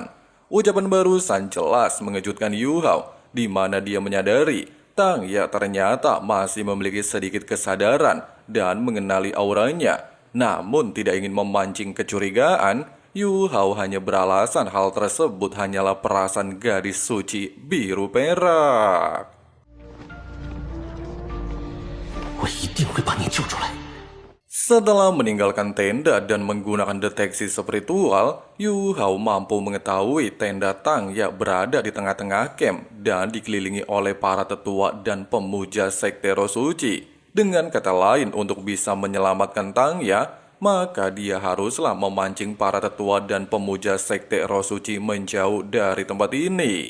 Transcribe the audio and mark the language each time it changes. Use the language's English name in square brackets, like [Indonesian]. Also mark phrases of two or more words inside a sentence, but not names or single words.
[Indonesian] Ucapan barusan jelas mengejutkan Yu Hao, di mana dia menyadari Tang Ya ternyata masih memiliki sedikit kesadaran dan mengenali auranya. Namun tidak ingin memancing kecurigaan, Yu Hao hanya beralasan hal tersebut hanyalah perasaan gadis suci biru perak. [Chinese] 我一定会把你救出来。 [Indonesian] Setelah meninggalkan tenda dan menggunakan deteksi spiritual, Yu Hao mampu mengetahui tenda Tang Ya berada di tengah-tengah camp dan dikelilingi oleh para tetua dan pemuja sekte Roh Suci. Dengan kata lain, untuk bisa menyelamatkan Tang Ya, maka dia haruslah memancing para tetua dan pemuja sekte roh suci menjauh dari tempat ini.